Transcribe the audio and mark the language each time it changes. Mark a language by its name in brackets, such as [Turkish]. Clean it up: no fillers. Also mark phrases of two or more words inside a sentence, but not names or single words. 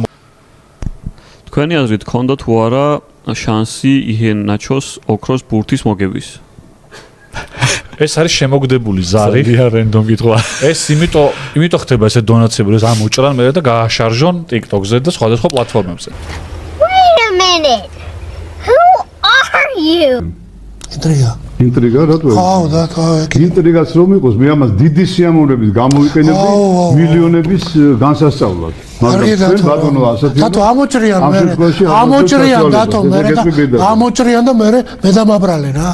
[Georgian] თქვენი აზრით ქონდა თუ არა შანსი იენ ნაჩოს ოქროს ბურთის მოგების? ეს არის შემოგდებული ზარი. რენდომ კითხვა. ეს იმიტომ ხდება ესე დონაციები, რომ ამოჭრან მე და გააშარჟონ TikTok-ზე და სხვადასხვა პლატფორმებზე. [English] Wait a minute. Who are you? [Georgian] ინტრიგა რატო? ინტრიგას რომ იყოს, მე ამას დიდი სიამოვნებით გამოვიყენებდი მილიონების განსასწავლად. მაგრამ ბატონო ასეთი დათო ამოჭრიან და მე დამაბრალე რა.